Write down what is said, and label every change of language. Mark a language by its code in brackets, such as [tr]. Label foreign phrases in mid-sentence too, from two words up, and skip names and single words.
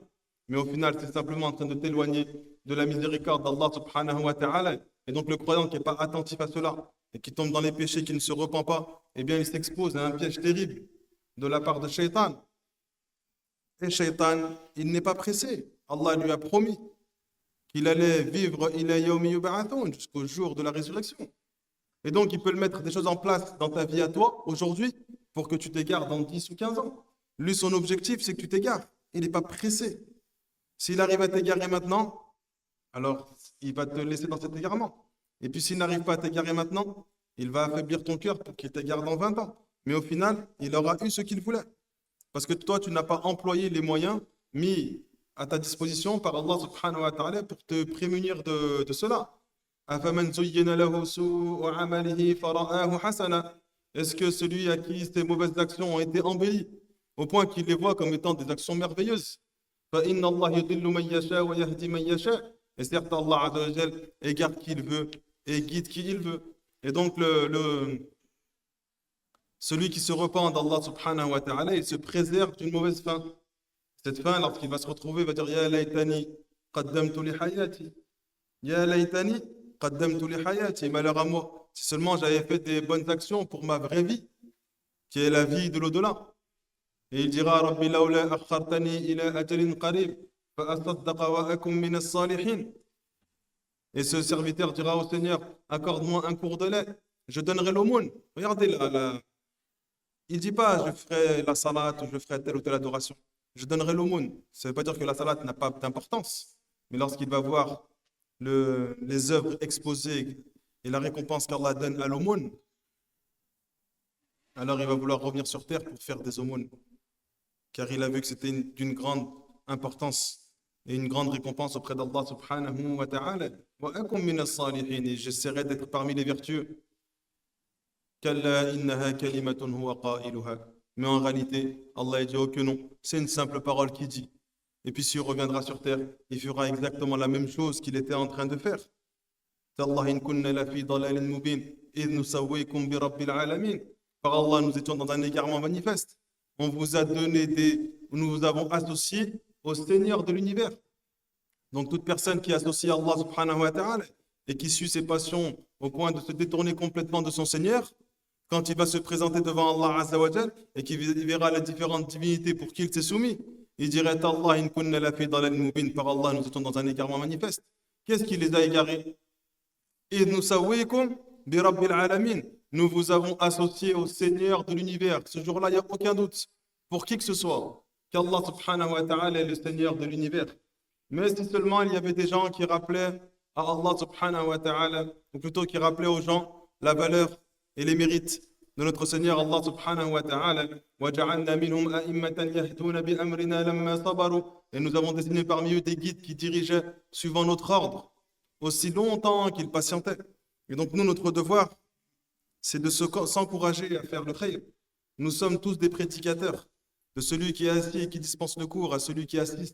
[fr] Mais au final, c'est simplement en train de t'éloigner de la miséricorde d'Allah [ar] سبحانه وتعالى. [fr] Et donc, le croyant qui n'est pas attentif à cela et qui tombe dans les péchés, qui ne se repent pas, eh bien, il s'expose à un piège terrible de la part de Shaitan. Et Shaitan, il n'est pas pressé. Allah lui a promis qu'il allait vivre [ar] إلى يوم يبعثون, [fr] jusqu'au jour de la résurrection. Et donc, il peut le mettre des choses en place dans ta vie à toi, aujourd'hui, pour que tu t'égares dans 10 ou 15 ans. Lui, son objectif, c'est que tu t'égares. Il n'est pas pressé. S'il arrive à t'égarer maintenant, alors il va te laisser dans cet égarement. Et puis s'il n'arrive pas à t'égarer maintenant, il va affaiblir ton cœur pour qu'il t'égare dans 20 ans. Mais au final, il aura eu ce qu'il voulait. Parce que toi, tu n'as pas employé les moyens mis à ta disposition par Allah [ar] سبحانه وتعالى [fr] pour te prémunir de cela. [ar] أَفَمَنْ زُيِّنَ لَهُ سُوءُ عَمَلِهِ فَرَآهُ حَسَنًا. [fr] Est-ce que celui à qui ces mauvaises actions ont été embellies au point qu'il les voit comme étant des actions merveilleuses? [ar] فَإِنَّ اللَّهَ يُضِلُّ مَن يَشَاءُ وَيَهْدِي مَن يَشَاءُ. [fr] Et certes, Allah [ar] عز وجل [fr] égare qui il veut et guide qui il veut. Et donc, celui qui se repent d'Allah [ar] سبحانه وتعالى, [fr] il se préserve d'une mauvaise fin. Cette fin, lorsqu'il va se retrouver, il va dire [ar] يا ليتني قدمت لحياتي. يا ليتني قدمت لحياتي. [fr] Malheur à moi. Si seulement j'avais fait des bonnes actions pour ma vraie vie, qui est la vie de l'au-delà. Et il dira [ar] رب لولا أخرتني إلى أجل قريب فأصدق وأكن من الصالحين. [fr] Et ce serviteur dira au Seigneur accorde-moi un cours de lait, je donnerai l'aumône. Regardez là. Il ne dit pas je ferai la salate ou je ferai telle ou telle adoration. Je donnerai l'aumône. Ça ne veut pas dire que la salate n'a pas d'importance. Mais lorsqu'il va voir les œuvres exposées et la récompense qu'Allah donne à l'aumône, alors il va vouloir revenir sur terre pour faire des aumônes. Car il a vu que c'était d'une grande importance et une grande récompense auprès d'Allah [ar] سبحانه وتعالى. وأكن من الصالحين. [fr] Et j'essaierai d'être parmi les vertueux. [ar] كلا إنها كلمة هو قائلها. [fr] Mais en réalité, Allah a dit oh que non, c'est une simple parole qu'il dit. Et puis s'il reviendra sur terre, il fera exactement la même chose qu'il était en train de faire. [ar] تالله إن كنا لفي ضلال مبين إذ نسويكم برب العالمين. [fr] Par Allah, nous étions dans un égarement manifeste. On vous a donné nous vous avons associé au Seigneur de l'univers. Donc toute personne qui associe Allah [ar] سبحانه وتعالى [fr] et qui suit ses passions au point de se détourner complètement de son Seigneur, quand il va se présenter devant Allah [ar] عز وجل [fr] et qu'il verra les différentes divinités pour qui il s'est soumis, il dirait [ar] الله إن كنا لفي ضلال مبين. [fr] Par Allah, nous étions dans un égarement manifeste. Qu'est-ce qui les a égarés? [ar] إذ نسويكم برب العالمين. [fr] Nous vous avons associé au Seigneur de l'univers. Ce jour-là, il n'y a aucun doute pour qui que ce soit qu'Allah [ar] سبحانه وتعالى [fr] est le Seigneur de l'univers. Mais si seulement il y avait des gens qui rappelaient à Allah [ar] سبحانه وتعالى, [fr] ou plutôt qui rappelaient aux gens la valeur et les mérites de notre Seigneur Allah [ar] سبحانه وتعالى. وَجَعَلْنَا مِنْهُمْ أَئِمَّةً يَهْدُونَ بِأَمْرِنَا لَمَّا صَبَرُوا. [fr] Et nous avons désigné parmi eux des guides qui dirigeaient suivant notre ordre, aussi longtemps qu'ils patientaient. Et donc nous, notre devoir, c'est de s'encourager à faire le khayr. Nous sommes tous des prédicateurs. De celui qui est assis et qui dispense le cours à celui qui assiste.